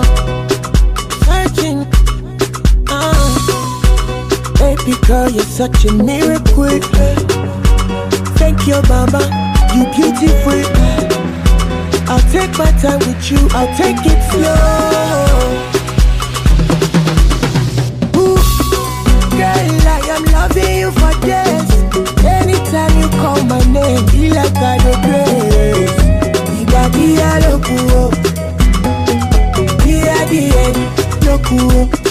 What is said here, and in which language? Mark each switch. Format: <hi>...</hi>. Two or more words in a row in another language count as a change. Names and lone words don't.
<en>Searching. Baby girl, you're such a miracle. Thank you, mama. You beautiful. I'll take my time with you. I'll take it slow. Girl, I am loving you for days. Anytime you call my name, feel like I do grace.</en> <es>Dia loco, dia loco.</es>